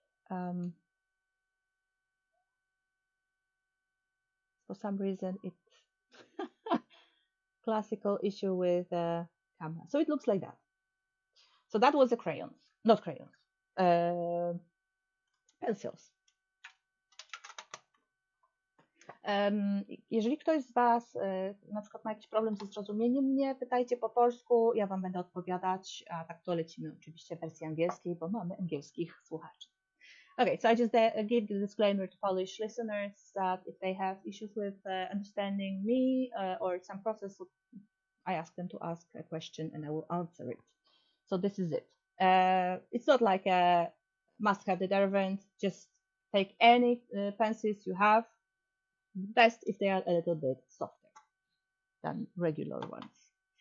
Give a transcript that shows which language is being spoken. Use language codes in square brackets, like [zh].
[en] Um, for some reason, it's classical issue with camera. So it looks like that. So that was the crayons, not crayons, uh, pencils. [pl] Jeżeli ktoś z Was na przykład ma jakiś problem ze zrozumieniem mnie, pytajcie po polsku, ja Wam będę odpowiadać, a tak to lecimy oczywiście w wersji angielskiej, bo mamy angielskich słuchaczy. [en] Okay, so I just give the disclaimer to Polish listeners that if they have issues with understanding me or some process, I ask them to ask a question and I will answer it. So this is it. It's not like a must have the derwent, just take any pencils you have, best if they are a little bit softer than regular ones.